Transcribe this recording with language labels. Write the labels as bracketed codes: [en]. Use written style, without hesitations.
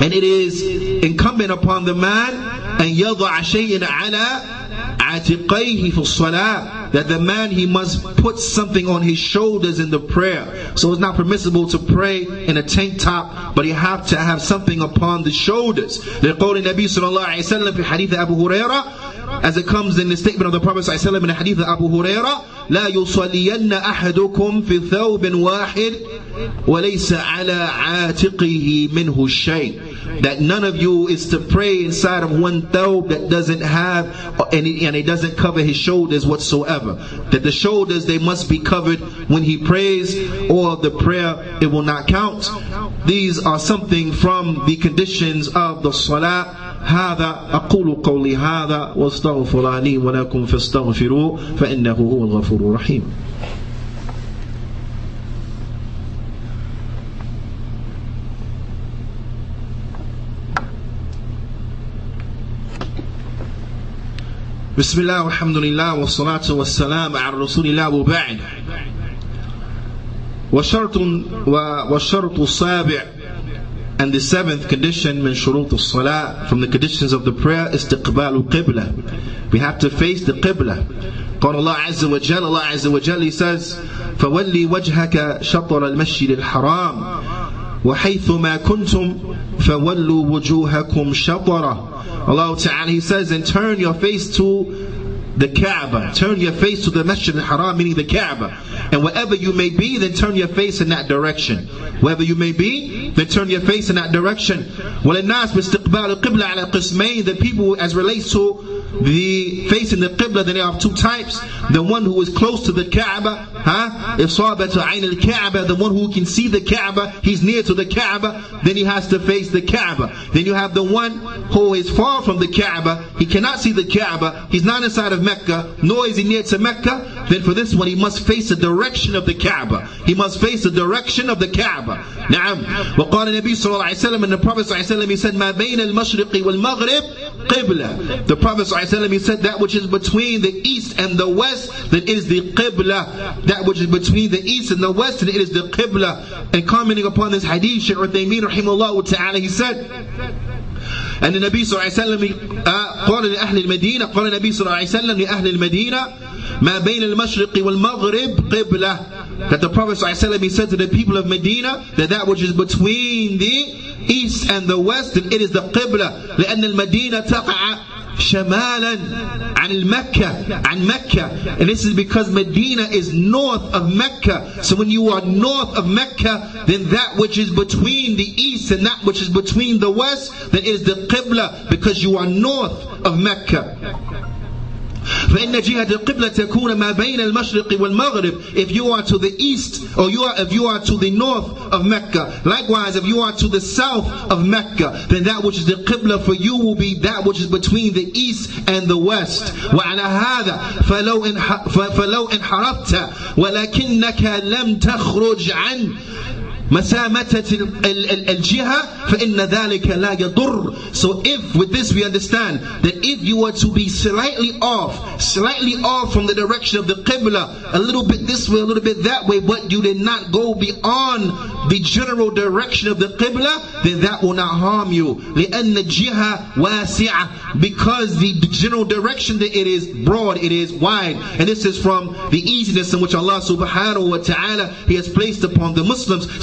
[en] And it is incumbent upon the man [ar] أَن يَضَعَ شَيْءٍ عَلَى عَاتِقَيْهِ فِي الصَّلَاةِ. [en] That the man, he must put something on his shoulders in the prayer. So it's not permissible to pray in a tank top, but you have to have something upon the shoulders. [ar] لقول النبي صلى الله عليه وسلم في حديث أبو هريرة, [en] as it comes in the statement of the Prophet صلى الله عليه وسلم in the hadith of Abu Hurairah, [ar] لا يصلين أحدكم في ثوب واحد وليس على عاتقه منه شيء. [en] That none of you is to pray inside of one thawb that doesn't have and it doesn't cover his shoulders whatsoever. That the shoulders, they must be covered when he prays, or the prayer, it will not count. These are something from the conditions of the salah. [ar] هذا أقول قولي هذا واستغفر لي ولكم فاستغفروه فإنه هو الغفور الرحيم. بسم الله والحمد لله والصلاة والسلام على رسول الله وبعد. والشرط السابع, [en] and the seventh condition [ar] من شروط الصلاة, [en] from the conditions of the prayer, [ar] استقبال القبلة. [en] We have to face the Qibla. [ar] قال الله عز وجل, Allah عز وجل, [en] He says, [ar] فولي وجهك شطر المسجد الحرام وحيث ما كنتم فولوا وجوهكم شطره. [en] Allah Ta'ala, He says, and turn your face to the Kaaba. Turn your face to the Masjid al-Haram, meaning the Kaaba. And wherever you may be, then turn your face in that direction. Wherever you may be, then turn your face in that direction. [ar] وَلِلنَّاسِ بِاسْتِقْبَالِ الْقِبْلَةِ عَلَى قِسْمَيْنِ. [en] The people, as relates to the face in the Qibla, then they have two types. The one who is close to the Kaaba, [ar] إِصَابَةُ عَيْنِ الْكَعْبَةِ, [en] the one who can see the Kaaba, he's near to the Kaaba, then he has to face the Kaaba. Then you have the one who is far from the Kaaba, he cannot see the Kaaba, he's not inside of Mecca, nor is he near to Mecca. Then for this one, he must face the direction of the Kaaba. He must face the direction of the Kaaba. Na'am. [ar] وقال النبي صلى الله عليه وسلم, [en] and the Prophet [ar] صلى الله عليه وسلم, [en] he said, [ar] ما بين المشرق والمغرب قبلة. [en] The Prophet صلى الله عليه وسلم, he said, that which is between the east and the west, that is the Qibla. That which is between the east and the west, and it is the Qibla. And commenting upon this hadith, Shaykh Uthaymeen rahimahullah ta'ala, he said, and the Nabi [ar] صلى الله عليه وسلم قال لأهل المدينة, قال النبي صلى الله عليه وسلم لأهل المدينة ما بين المشرق والمغرب قبلة. [en] That the Prophet صلى الله عليه وسلم, he said to the people of Medina, that which is between the east and the west, and it is the Qibla. [ar] لأن المدينة تقع شمالا عن Mecca. [en] And this is because Medina is north of Mecca. So when you are north of Mecca, then that which is between the east and that which is between the west, then it is the Qibla, because you are north of Mecca. [ar] فإن جهة القبلة تكون ما بين المشرق والمغرب. [en] If you are to the east, or if you are to the north of Mecca. Likewise, if you are to the south of Mecca, then that which is the Qibla for you will be that which is between the east and the west. [ar] وعلى هذا فلو انحرفت ولكنك لم تخرج عن مسامتة الجهة فإن ذلك لا يضر. [en] So if with this we understand that if you were to be slightly off from the direction of the Qibla, a little bit this way, a little bit that way, but you did not go beyond the general direction of the Qibla, then that will not harm you. [ar] لأن الجهة واسعة, [en] because the general direction that it is broad, it is wide, and this is from the easiness in which Allah subhanahu wa ta'ala He has placed upon the Muslims.